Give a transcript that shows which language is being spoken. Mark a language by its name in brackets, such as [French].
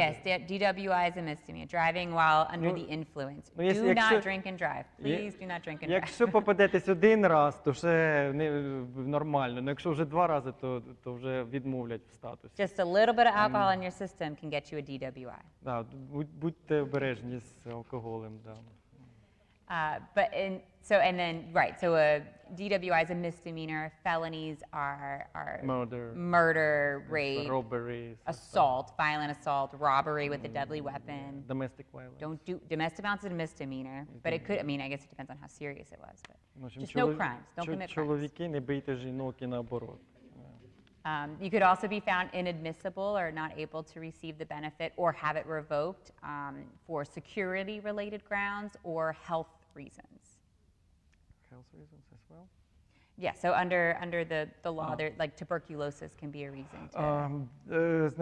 [English] Yes, DWI is a misdemeanor. Driving while under the influence. Do not drink and drive. Please do not drink and drive. [Ukrainian] Якщо попадетесь один раз, то ще нормально. Але якщо вже 2 рази, то вже відмовлять в статусі. [English] Just a little bit of alcohol in your system can get you a DWI. [Ukrainian] Да, будьте обережні з алкоголем, да. [English] And then so a DWI is a misdemeanor. Felonies are murder, rape, robbery, assault, violent assault, robbery with a deadly weapon. Domestic violence. Don't do domestic violence is a misdemeanor, but it could. I mean, I guess it depends on how serious it was. But just no crimes. Don't commit crimes. [Ukrainian] Чоловіки, не бийте жінок і наоборот. [English] You could also be found inadmissible or not able to receive the benefit or have it revoked for security-related grounds or health reasons. Health reasons as well? Yeah, so under the law, there, like tuberculosis can be a reason to...